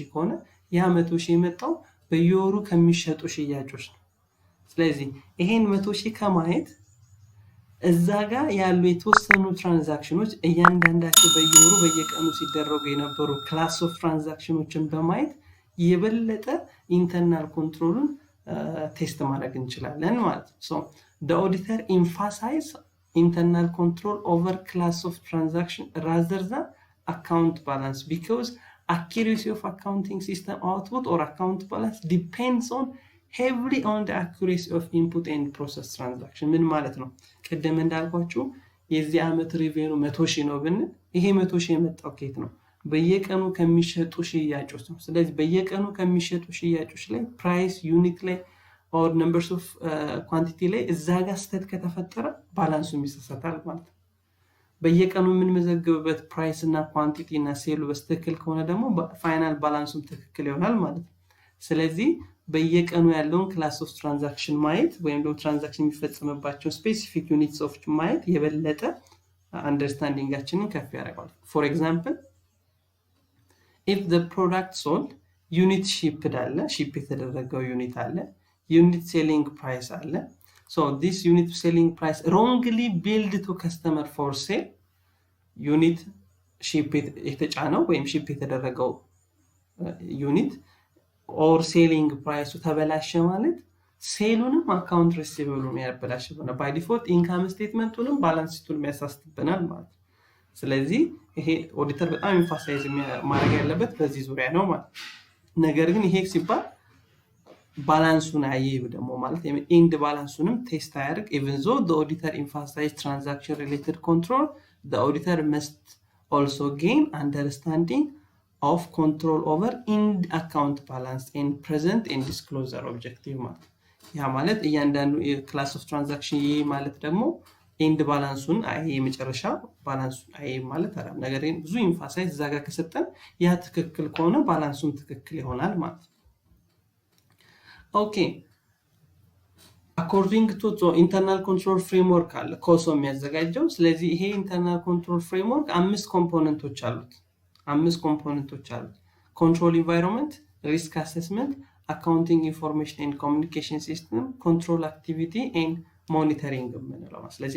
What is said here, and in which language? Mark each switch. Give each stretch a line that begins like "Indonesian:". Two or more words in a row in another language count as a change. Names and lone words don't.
Amharic: ከሆነ ያ 100,000 የመጣው በየወሩ ከሚሸጡ ሽያጮች ነው። ስለዚህ ይሄን 100,000 ከማየት እዛ ጋር ያሉ የተወሰኑ ትራንዛክሽኖች እያንዳንዳቸው በየወሩ በየቀኑ ሲደረጉ የነበሩ
English: class of transactions
Amharic: በማየት የበለጠ
English: internal control test
Amharic: ማድረግ እንችላለን ማለት ነው።
English: So the auditor emphasize internal control over class of transaction rather than account balance because accuracy of accounting system output or account balance depends on heavily on the accuracy of input and process transaction.
Amharic: ምን ማለት ነው? ቀደም እንዳልኳችሁ የዚህ አመት ሪቬኑ 100,000 ነው ብን ይሄ 100,000 የመጣው ከየት ነው? በየቀኑ ከሚሸጡ ሽያጮች ነው። ስለዚህ በየቀኑ ከሚሸጡ ሽያጮች ላይ
English: price unit
Amharic: ላይ
English: or numbers of
Amharic: quantity ላይ እዛ ጋር ስህተት ከተፈጠረ ባላንሱ ይሳሳታል ማለት ነው። በየቀኑ የምንመዘግብበት ፕራይስ እና ኳንቲቲ እና ሴሉ በትክክል ከሆነ ደግሞ
English: final balance
Amharic: ትክክል ይሆናል ማለት ነው። ስለዚህ በየቀኑ ያለውን
English: class of transaction
Amharic: ማየት ወይም ደግሞ ትራንዛክሽን የሚፈጸምባቸው
English: specific units of
Amharic: ማየት የበለጠ አንደርስታንዲንጋችንን ከፍ ያደርጋል።
English: for example if the product sold unit shipped
Amharic: አለ ሺፕ የተደረገው ዩኒት አለ
English: unit selling price አለ so this unit selling price wrongly billed to customer for sale unit ship
Amharic: የተጫነው ወይም ሺፕ የተደረገው ዩኒት
English: or selling price
Amharic: ተበላሸ ማለት
English: sales account receivable
Amharic: ያበላሽብናል
English: by default income statementንም balance sheet
Amharic: ያሳስተናል ማለት። ስለዚህ ይሄ ኦዲተር በጣም ኤምፋሳይዝ ማድረግ ያለበት በዚህ ዙሪያ ነው ማለት። ነገር ግን ይሄ ሲባል ባላንሱን አይይ ደግሞ ማለት
English: end balance test
Amharic: ያደርግ
English: even though the auditor emphasize transaction related control the auditor must also gain understanding of control over end account balance and present and disclosure objective
Amharic: ማለት ያ ማለት እያንዳንዱ
English: class of transaction
Amharic: ይሄ ማለት ደግሞ
English: end balance
Amharic: አይይ መጨረሻ ባላንሱን አይይ ማለት አይደለም። ነገር ግን ብዙ ኤምፋሳይዝ እዛ ጋር ከሰጠን ያ ትክክል ከሆነ ባላንሱን ትክክል ይሆናል ማለት ነው።
English: Okay, according to the internal control framework
Amharic: አለ ኮሶ የሚያዘጋጀው። ስለዚህ ይሄ
English: internal control framework 5
Amharic: ኮምፖነንቶች አሉት።
English: control environment, risk assessment, accounting information and communication system, control activity and monitoring
Amharic: የምንለው። ስለዚህ